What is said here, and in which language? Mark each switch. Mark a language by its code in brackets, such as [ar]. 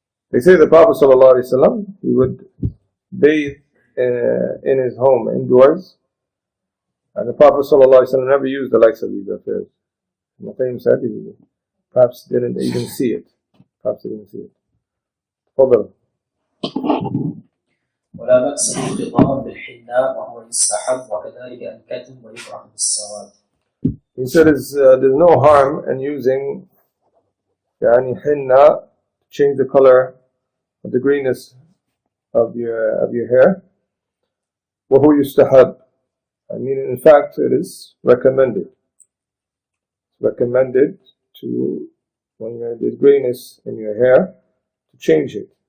[en] They say the Prophet ﷺ, he would bathe in his home indoors, and the Prophet ﷺ never used the likes of these affairs. Muqayyim said he perhaps didn't even see it. [ar] تفضل. ولا بأس بالخضاب بالحناء وهو يستحب وكذلك الكتم ويكره بالسواد. [en] He said there's no harm in using henna to change the color of the greenness of your hair. [ar] وهو يستحب. [en] I mean, in fact, it is recommended. It's recommended to, when there's grayness in your hair, to change it.